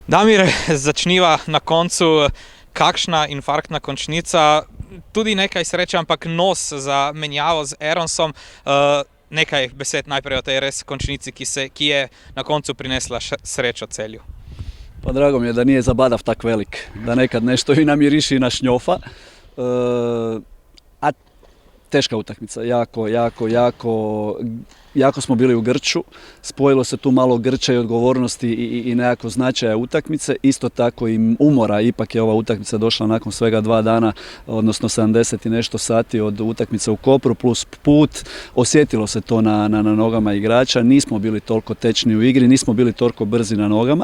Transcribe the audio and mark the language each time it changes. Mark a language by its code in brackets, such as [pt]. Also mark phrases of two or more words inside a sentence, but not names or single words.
[sl] Damir, začniva na koncu, kakšna infarktna končnica, tudi nekaj sreče, ampak nos za menjavo z Aronsom. Nekaj besed najprej o tej res končnici, ki je na koncu prinesla srečo Celju. [hr] Pa drago mi je da nije Zabadav tak velik, da nekad nešto i namiriši i našňofa. A teška utakmica, jako smo bili u grču, spojilo se tu malo grča i odgovornosti i nekako značaja utakmice, isto tako i umora, ipak je ova utakmica došla nakon svega 2 dana, odnosno 70 i nešto sati od utakmice u Kopru plus put, osjetilo se to na nogama igrača, nismo bili toliko tečni u igri, nismo bili toliko brzi na nogama.